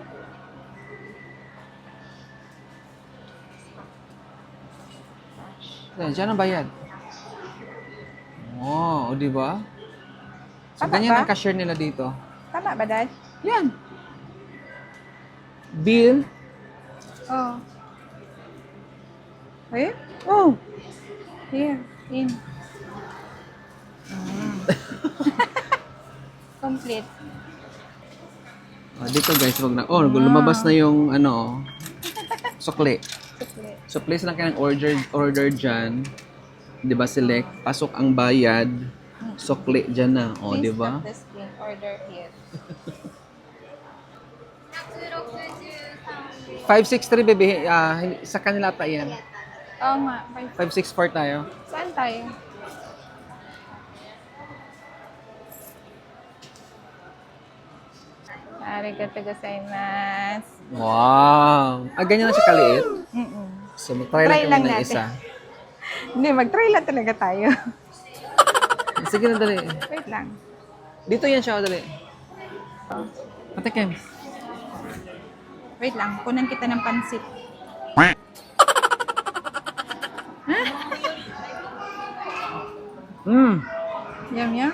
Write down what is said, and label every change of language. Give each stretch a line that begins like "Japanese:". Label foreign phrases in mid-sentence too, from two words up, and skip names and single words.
Filipino: Diyan ang bayad. Oh, di ba? So, Tama ganyan ba? ang cashier nila dito. Tama ba, Dad? Yan. Bill? Oh. Eh? Oh.
English: Here. In. Complete.
Filipino: Dito guys, wag na. Oh, lumabas na yung ano, sukli. Complete. So place lang kayo ng order dyan. Di ba, select, pasok ang bayad, sukli dyan na. O,
English: Please
Filipino: di ba?
English: tap the screen. Order here.
Filipino: 563 bebe, sa kanila ata yan. Oo nga. 564 tayo. Saan tayo?
Japanese: ありがとうございます.
Filipino: Wow! Ganyan na siya kaliit. Mm-mm. So, mag-try Try lang lang kami ng natin. isa. Hindi, mag-try lang talaga tayo. Sige na, dali. Wait lang. Dito yan siya, dali. Patikim. Wait lang. Kunan kita ng pansit. Yum, yum.